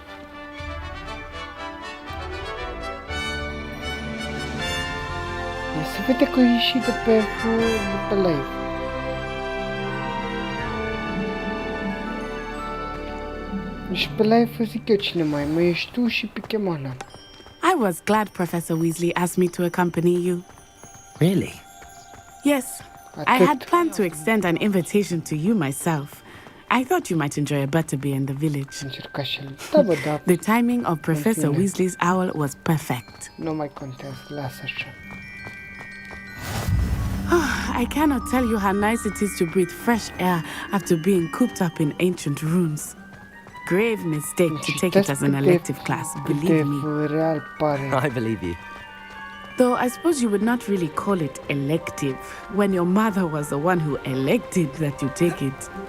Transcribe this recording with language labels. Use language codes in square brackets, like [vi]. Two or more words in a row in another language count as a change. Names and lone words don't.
[ro] Se vede că e ieșit de pe live. Și pe live zic eu cine mai ești tu și Pikemana. [en] I was glad Professor Weasley asked me to accompany you. Really? Yes. I had planned to extend an invitation to you myself. I thought you might enjoy a butterbeer in the village. The timing of Professor Weasley's owl was perfect. [ro] Nu mai contează, lasă așa. [en] I cannot tell you how nice it is to breathe fresh air after being cooped up in ancient runes. Grave mistake to take it as an elective class, believe me. I believe you. Though I suppose you would not really call it elective when your mother was the one who elected that you take it.